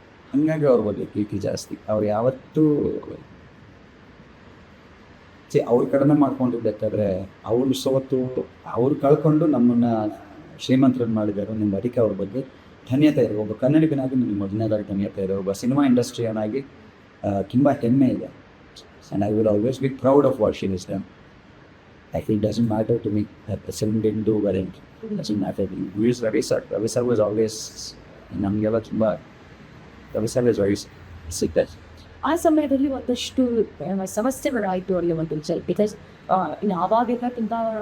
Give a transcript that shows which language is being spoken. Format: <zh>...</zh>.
<kn>ಹಾಗಾಗಿ ಅವ್ರ ಬಗ್ಗೆ ಪ್ರೀತಿ ಜಾಸ್ತಿ. ಅವ್ರು ಯಾವತ್ತೂ ಅವ್ರು ಕಡಿಮೆ ಮಾಡ್ಕೊಂಡಿದ್ದಾದ್ರೆ ಅವ್ರು ಸೋತು ಅವ್ರು ಕಳ್ಕೊಂಡು ನಮ್ಮನ್ನು ಶ್ರೀಮಂತರನ್ನು ಮಾಡಿದ್ದಾರೆ. ನಿಮ್ಮ ಅದಕ್ಕೆ ಅವ್ರ ಬಗ್ಗೆ ಧನ್ಯತೆ ಇದೆ. ಒಬ್ಬ ಕನ್ನಡಿಗನಾಗಿ ನಿಮಗೆ ಮೊದಲನೇದಾಗಿ ಧನ್ಯತೆ ಇದೆ. ಒಬ್ಬ ಸಿನಿಮಾ ಇಂಡಸ್ಟ್ರಿಯನ್ನಾಗಿ ತುಂಬ ಹೆಮ್ಮೆ ಇದೆ.</kn> <en>And I will always be proud of what she is done. It doesn't matter to me that the film didn't do well. It doesn't matter. Who is Ravi sir? Ravi sir was always</en> <kn>ನಮಗೆಲ್ಲ ತುಂಬ</kn> <en>Ravi sir was very sick.</en> <kn>ಆ ಸಮಯದಲ್ಲಿ ಒಂದಷ್ಟು ಸಮಸ್ಯೆಗಳಾಯಿತು ಅವರಿಗೆ ಒಂದು because ಇನ್ನು ಆವಾಗೆಲ್ಲ ತುಂಬ</kn>